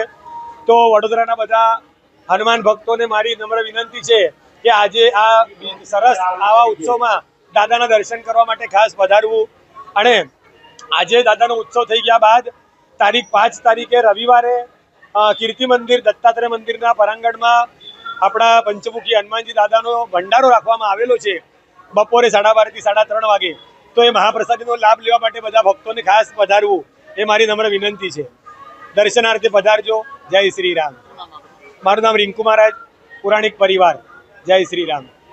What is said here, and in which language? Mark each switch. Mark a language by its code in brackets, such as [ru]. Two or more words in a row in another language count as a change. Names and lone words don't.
[gu] તો વડોદરાના બધા હનુમાન ભક્તોને મારી નમ્ર વિનંતી છે કે આજે આ સરસ આવા ઉત્સવમાં દાદાના દર્શન કરવા માટે ખાસ પધારવું અને આજે દાદાનો ઉત્સવ થઈ ગયા બાદ તારીખ 5 તારીખે રવિવારે કીર્તિ મંદિર દત્તાત્રેય મંદિરના પરાંગણમાં આપણા પંચમુખી હનુમાનજી દાદાનો ભંડારો રાખવામાં આવેલો છે। બપોરે 12:30 થી 3:30 વાગે તો યે મહાપ્રસાદીનો લાભ લેવા માટે બધા ભક્તોને ખાસ પધારવું એ મારી નમ્ર વિનંતી છે। દર્શનાર્થે પધારજો. જય શ્રી રામ। મારું નામ રિંકૂ મહારાજ, પુરાણિક પરિવાર। જય શ્રી રામ।